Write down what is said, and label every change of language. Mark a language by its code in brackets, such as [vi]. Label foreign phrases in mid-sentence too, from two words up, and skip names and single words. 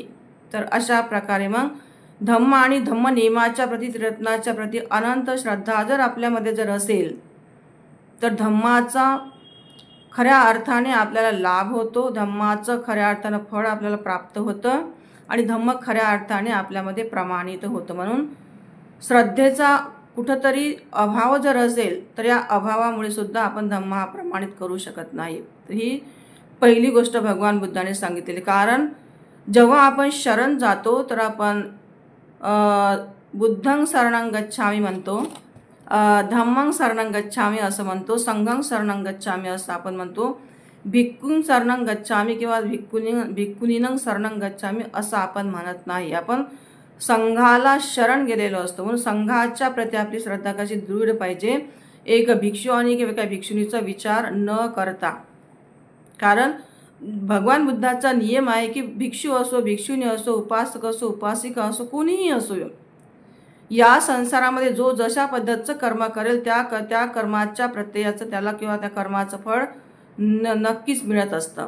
[mr] तर अशा प्रकारे मग धम्म आणि धम्म नियमाच्या प्रती, त्रिरत्नाच्या प्रती अनंत श्रद्धा जर आपल्यामध्ये जर असेल, तर धम्माचा खऱ्या अर्थाने आपल्याला लाभ होतो, धम्माचं खऱ्या अर्थानं फळ आपल्याला प्राप्त होतं आणि धम्म खऱ्या अर्थाने आपल्यामध्ये प्रमाणित होतं. म्हणून श्रद्धेचा कुठंतरी अभाव जर असेल तर या अभावामुळे सुद्धा आपण धम्म हा प्रमाणित करू शकत नाही. तर ही पहिली गोष्ट भगवान बुद्धाने सांगितलेली. कारण जेव्हा आपण शरण जातो तर आपण [pi] बुद्धं शरणं गच्छामि [mr] म्हणतो, [pi] धम्मं शरणं गच्छामि [mr] असं म्हणतो, [pi] संघं शरणं गच्छामि [mr] असं आपण म्हणतो, [pi] भिक्खुं शरणं गच्छामि [mr] किंवा [pi] भिक्खुनीनं शरणं गच्छामि [mr] असं आपण म्हणत नाही. आपण संघाला शरण गेलेलो असतो. म्हणून संघाच्या प्रती आपली श्रद्धा कशी दृढ पाहिजे, एक भिक्षू आणि किंवा एका भिक्षुनीचा विचार न करता. कारण भगवान बुद्धाचा नियम आहे की भिक्षू असो, भिक्षुनी असो, उपासक असो, उपासिका असो, कोणीही असो, या संसारामध्ये जो जशा पद्धतीचं कर्म करेल त्या कर्माच्या प्रत्ययाचं त्याला किंवा त्या कर्माचं फळ नक्कीच मिळत असतं.